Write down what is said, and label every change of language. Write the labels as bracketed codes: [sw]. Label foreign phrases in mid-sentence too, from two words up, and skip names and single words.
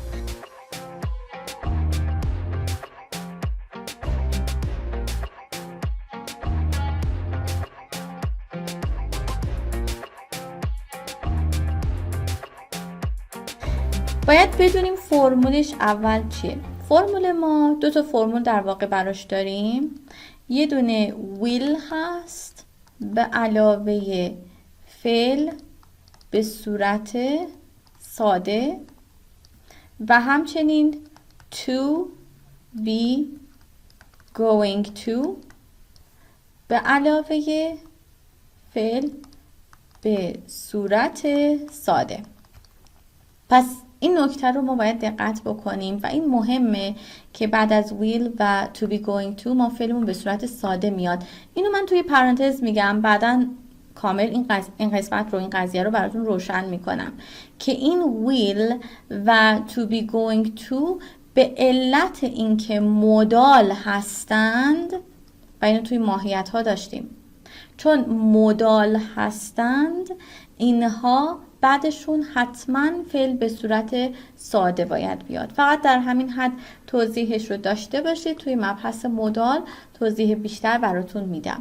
[fa] باید بدونیم فرمولش اول چیه. فرمول ما دو تا فرمول در واقع براش داریم. یه دونه will هست به علاوه فعل به صورت ساده و همچنین [en] to be going to [fa] به علاوه فعل به صورت ساده. پس این نکته رو ما باید دقت بکنیم و این مهمه که بعد از will و [en] to be going to [fa] ما فعلمون به صورت ساده میاد. اینو من توی پرانتز میگم، بعداً کامل این قسمت رو، این قضیه رو براتون روشن میکنم که این will و [en] to be going to [fa] به علت اینکه مودال هستند و اینو توی ماهیت ها داشتیم، چون مودال هستند اینها بعدشون حتما فعل به صورت ساده باید بیاد. فقط در همین حد توضیحش رو داشته باشید، توی مبحث مودال توضیح بیشتر براتون میدم.